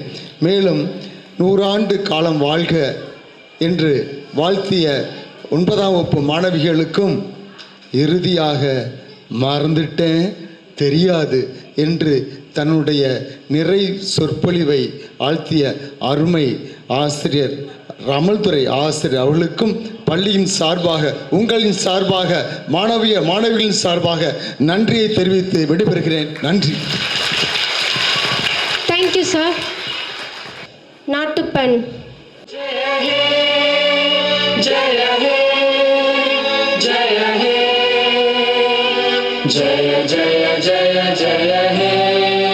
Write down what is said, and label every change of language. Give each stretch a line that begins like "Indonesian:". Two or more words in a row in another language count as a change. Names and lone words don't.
Tamil: மேலும் 100 ஆண்டு காலம் வாழ்க என்று வாழ்த்திய 9ஆம் வகுப்பு மாணவிகளுக்கும் இறுதியாக மறந்துட்டேன் தெரியாது என்று தன்னுடைய நிறை சொற்பொழிவை ஆழ்த்திய அருமை ஆசிரியர் ரமல்துறை ஆசிரியர் அவர்களுக்கும் பள்ளியின் சார்பாக உங்களின் சார்பாக மாணவிகளின் சார்பாக நன்றியை தெரிவித்து விடைபெறுகிறேன். நன்றி.
English: Thank you sir. நாட்டுப்பண்.
Hindi: जय हे जय हे जय जय जय जय हे